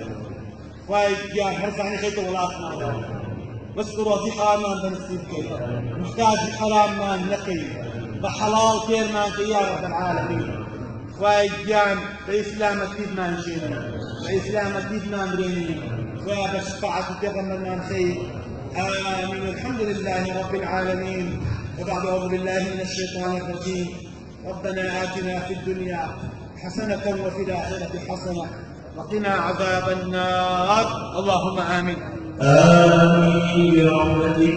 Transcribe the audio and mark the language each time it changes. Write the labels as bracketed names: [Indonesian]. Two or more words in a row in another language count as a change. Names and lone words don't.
[Central Kurdish] خوای گیان هەرزانی خەیتە وڵاتمانەوە، بس ڕۆزی حراممان بەنسیب بکەیت، محتاجی حراممان نەکەی، بە حەڵاڵ پێرمان کەی [Arabic] یا رب العالمین. [Central Kurdish] خوای گیان بە ئیسلامەتیتمان ژێنی، بە ئیسلامەتیتمان برێنی، خوای بە شفاعەتی پێغەمبەرمان خەی. [Arabic] آمين. الحمد لله رب العالمين. وبعد أعوذ بالله من الشيطان الرجيم. ربنا آتنا في الدنيا حسنة وفي الآخرة حسنة وقنا عذاب النار. اللهم آمين. آمين برحمتك.